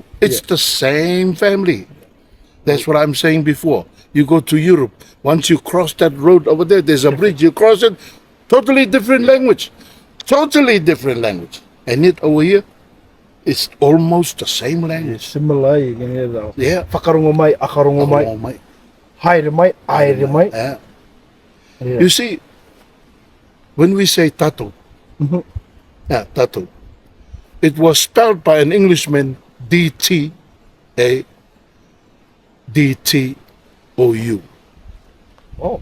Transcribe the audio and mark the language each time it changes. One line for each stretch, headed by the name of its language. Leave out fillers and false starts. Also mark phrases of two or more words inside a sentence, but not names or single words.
English: It's the same family. That's what I'm saying before. You go to Europe, once you cross that road over there, there's a bridge, you cross it, totally different language. Totally different language. And yet over here, it's almost the same language. Similar, you can hear that. Yeah.
Māori: Whakarongo mai, akarongo mai,
English: Oh, my.
Māori: haere mai, aere mai.
English: Yeah. Yeah. You see, when we say tato, tato, it was spelled by an Englishman, D-T-A, D-T-O-U. Oh.